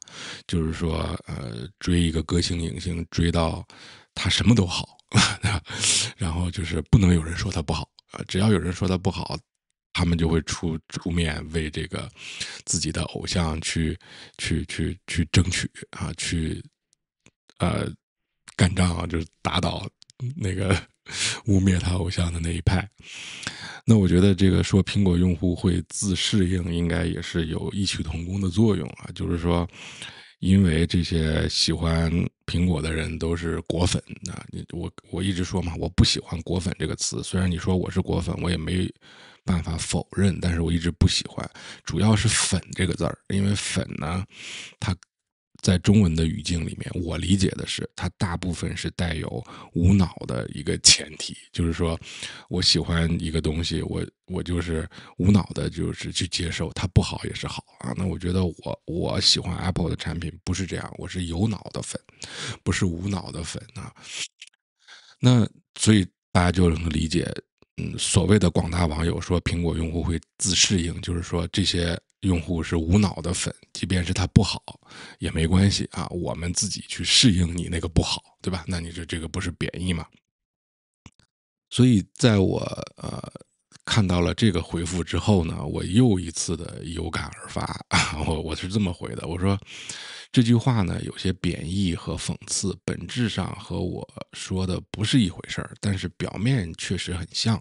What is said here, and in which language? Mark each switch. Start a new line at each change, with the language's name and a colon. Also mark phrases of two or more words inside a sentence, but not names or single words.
Chinese: 就是說追一個歌星影星追到他什麼都好，然後就是不能有人說他不好啊，只要有人說他不好，他們就會出面為這個自己的偶像去爭取啊，去幹仗啊，就是打倒那個污衊他偶像的那一派。那我覺得這個說蘋果用戶會自適應，應該也是有異曲同工的作用啊，就是說因為這些喜歡蘋果的人都是果粉啊，我一直說嘛，我不喜歡果粉這個詞，雖然你說我是果粉，我也沒辦法否認，但是我一直不喜歡，主要是粉這個字兒，因為粉呢，它在中文的語境裡面，我理解的是它大部分是帶有無腦的一個前提，就是說我喜歡一個東西，我就是無腦的就是去接受，它不好也是好啊。那我覺得我喜歡 Apple 的產品不是這樣，我是有腦的粉，不是無腦的粉啊。那所以大家就能理解，所謂的廣大網友說蘋果用戶會自適應，就是說這些用戶是無腦的粉，即便是他不好也沒關係啊，我們自己去適應你那個不好，對吧？那你這個不是貶義嗎？所以在我看到了這個回復之後呢，我又一次的有感而發，我是這麼回的，我說這句話呢，有些貶義和諷刺，本質上和我說的不是一回事兒，但是表面確實很像。